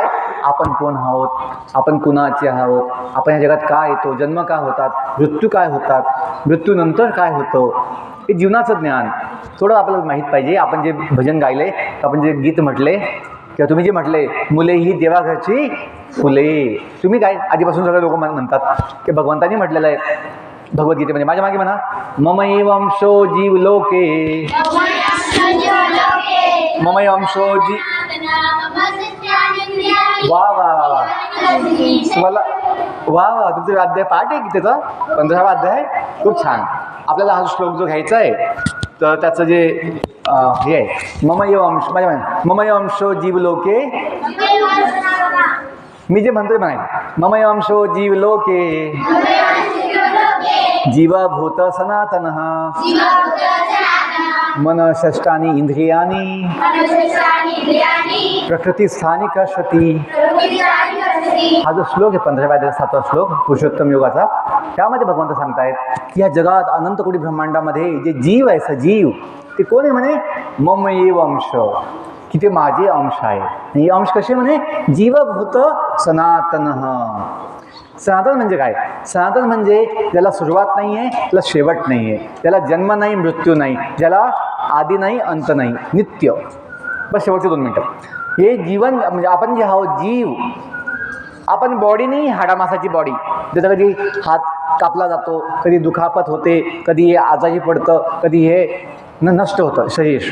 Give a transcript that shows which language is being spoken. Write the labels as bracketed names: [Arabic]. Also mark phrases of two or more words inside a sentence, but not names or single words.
[Marathi] आपण कोण आहोत, आपण कुणाचे आहोत, आपण ह्या जगात का येतो, जन्म का होतात, मृत्यू काय होतात, मृत्यूनंतर काय होतं, हे जीवनाचं ज्ञान थोडं आपल्याला माहीत पाहिजे. आपण जे भजन गायले, आपण जे गीत म्हटले किंवा तुम्ही जे म्हटले, मुले ही देवाघरची फुले, तुम्ही काय आधीपासून सगळे लोक म्हणतात की भगवंतांनी म्हटलेलं आहे भगवद्गीतेमध्ये. माझ्या मागे म्हणा, [Sanskrit] ममैव अंशो जीव लोके, ममैव अंशो वा वा वा वा, [Marathi] तुम्हाला वा वा, तुमचं अध्याय पाठ आहे की त्याचा 15वा अध्याय, खूप छान. आपल्याला हा श्लोक जो घ्यायचा आहे तर त्याचं जे हे आहे, [Sanskrit] ममैव अंश, [Marathi] माझ्या [Sanskrit] ममैव अंशो जीव लोके, [Marathi] मी जे म्हणतोय म्हणायचं, [Sanskrit] ममैव अंशो जीव लोके जीवभूत सनातनः मन षष्ठानि इंद्रियाणि प्रकृतिस्थानी कर्षति. [Marathi] हा जो श्लोक आहे 15व्या अध्यायाचा 7वा श्लोक पुरुषोत्तम योगाचा, त्यामध्ये भगवंत सांगतायत की या जगात अनंत कोटी ब्रह्मांडामध्ये जे जीव आहे, सजीव, ते कोण आहे म्हणे? [Sanskrit] मम एव अंश, [Marathi] की ते माझे अंश आहे. आणि हे अंश कसे म्हणे? [Sanskrit] जीवभूत सनातनः. [Marathi] सनातन म्हणजे काय? सनातन म्हणजे ज्याला सुरुवात नाही आहे, त्याला शेवट नाही आहे, त्याला जन्म नाही, मृत्यू नाही, ज्याला आधी नाही, अंत नाही, नित्य. बस शेवटचे 2 मिनटं. हे जीवन म्हणजे आपण जे आहोत जीव, आपण बॉडी नाही, हाडामासाची बॉडी, ज्याचा कधी हात कापला जातो, कधी दुखापत होते, कधी हे आजारी पडतं, कधी हे नष्ट होतं शरीर.